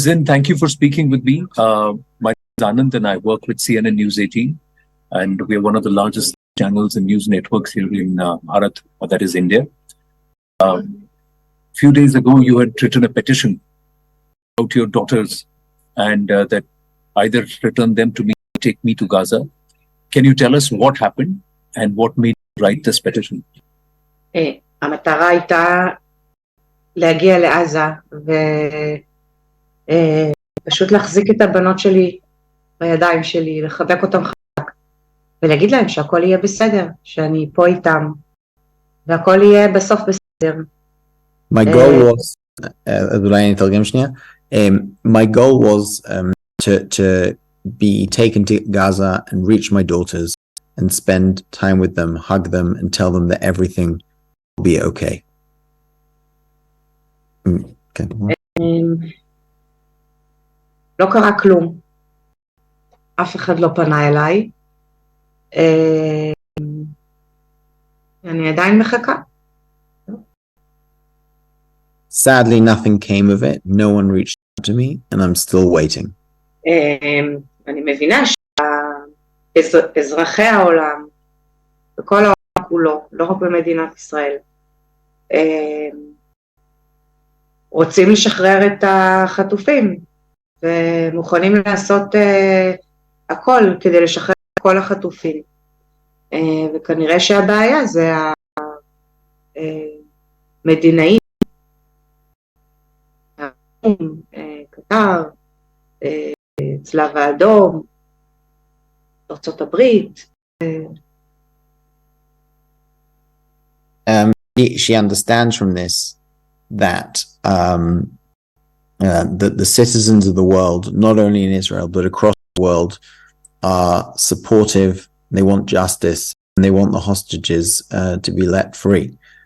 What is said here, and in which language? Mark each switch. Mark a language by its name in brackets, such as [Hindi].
[English] Zin, thank you for speaking with me. My name is Anand and I work with CNN News18, and we are one of the largest channels and news networks here in Bharat, that is India. A few days ago, you had written a petition about your daughters and that either return them to me or take me to Gaza. Can you tell us what happened and what made you write this petition? [Hebrew] המטרה הייתה להגיע לעזה ופשוט להחזיק את הבנות שלי בידיים שלי, לחבק אותם חזק ולהגיד להם שהכל יהיה בסדר, שאני פה איתם והכל יהיה בסוף בסדר. [English] My goal was, [Hebrew] אולי אני אתרגם שנייה, [English] my goal was to be taken to Gaza and reach my daughters and spend time with them, hug them and tell them that everything will be okay. Okay. [Hebrew] לא קרה כלום, אף אחד לא פנה אליי, אני עדיין מחכה. [English] Sadly, nothing came of it. No one reached out to me, and I'm still waiting. [Hebrew] אני מבינה שאזרחי העולם, וכל העולם כולו, לא רק במדינת ישראל, רוצים לשחרר את החטופים, ומוכנים לעשות הכל כדי לשחרר את כל החטופים. וכנראה שהבעיה זה המדינאים, קטר, צלב האדום, ארצות הברית. [English] She understands from this that the citizens of the world, not only in Israel but across the world, are supportive. They want justice and they want the hostages to be let free.